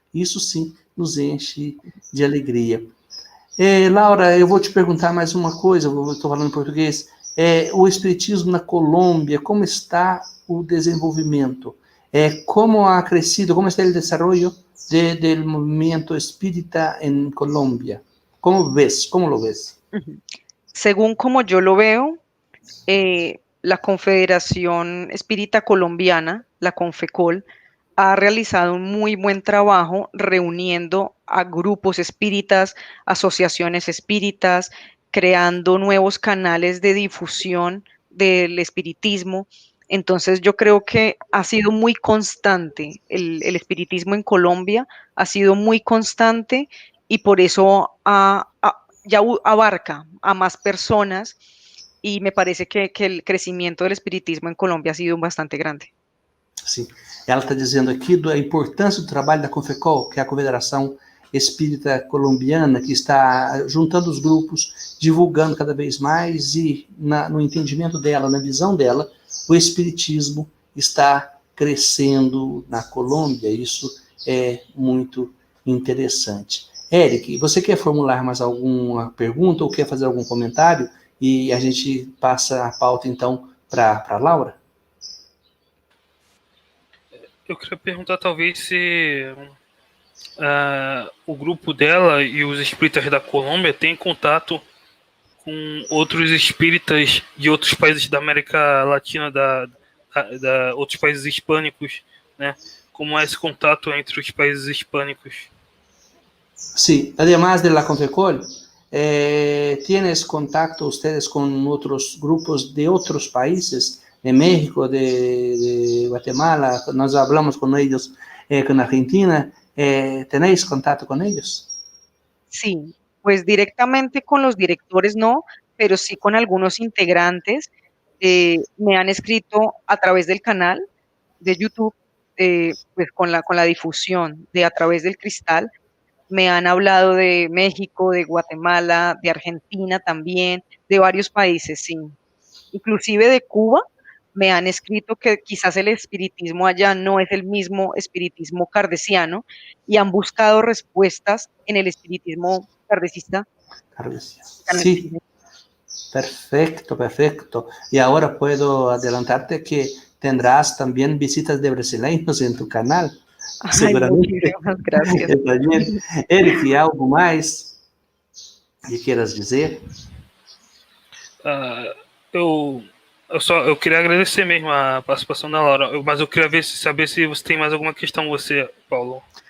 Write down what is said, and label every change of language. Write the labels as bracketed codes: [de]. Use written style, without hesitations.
[pt] Isso, sim, nos enche de alegria. Laura, eu vou te perguntar mais uma coisa, eu estou falando em português. O Espiritismo na Colômbia, como está o desenvolvimento? Como ha crescido, como está o desenvolvimento do movimento espírita em Colômbia? [es] ¿Cómo ves? ¿Cómo lo ves? Según como yo lo veo, la Confederación Espírita Colombiana, la CONFECOL, ha realizado un muy buen trabajo reuniendo a grupos espíritas, asociaciones espíritas, creando nuevos canales de difusión del espiritismo. Entonces yo creo que ha sido muy constante, el espiritismo en Colombia ha sido muy constante y por eso ya abarca a más personas y me parece que el crecimiento del espiritismo en Colombia ha sido bastante grande. [pt] Sim. Ela está dizendo aqui da importância do trabalho da CONFECOL, que é a Confederação Espírita Colombiana, que está juntando os grupos, divulgando cada vez mais e, no entendimento dela, na visão dela, o espiritismo está crescendo na Colômbia. Isso é muito interessante. Eric, você quer formular mais alguma pergunta ou quer fazer algum comentário? E a gente passa a pauta, então, para a Laura? Eu queria perguntar, talvez, se o grupo dela e os espíritas da Colômbia têm contato com outros espíritas de outros países da América Latina, outros países hispânicos, né? Como é esse contato entre os países hispânicos? [es] Sí, además de la CONFECOL, ¿tienes contacto ustedes con otros grupos de otros países, de México, de Guatemala? Nos hablamos con ellos, con Argentina. ¿Tenéis contacto con ellos? Sí, pues directamente con los directores no, pero sí con algunos integrantes. Me han escrito a través del canal de YouTube, pues con la difusión de a través del cristal. Me han hablado de México, de Guatemala, de Argentina también, de varios países, sí. Inclusive de Cuba, me han escrito que quizás el espiritismo allá no es el mismo espiritismo kardeciano y han buscado respuestas en el espiritismo kardecista. Sí, perfecto, perfecto. Y ahora puedo adelantarte que tendrás también visitas de brasileños en tu canal. Ay, Seguramente. muchísimas gracias. [pt] Eric, algo mais que queiras dizer? Eu queria agradecer mesmo a participação da Laura, mas eu queria saber se você tem mais alguma questão, você, Paulo.